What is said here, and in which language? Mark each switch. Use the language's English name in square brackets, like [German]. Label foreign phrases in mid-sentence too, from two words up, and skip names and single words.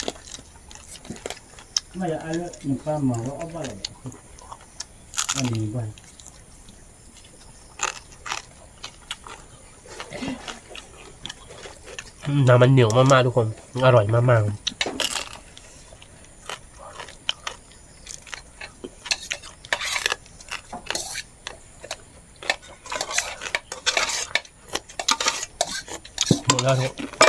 [Malay] Maya ada nampak mah apa lagi? Ani bah. [Thai] น้ำมันเหนียวมากๆทุกคนอร่อยมากๆหมดแล้วทุก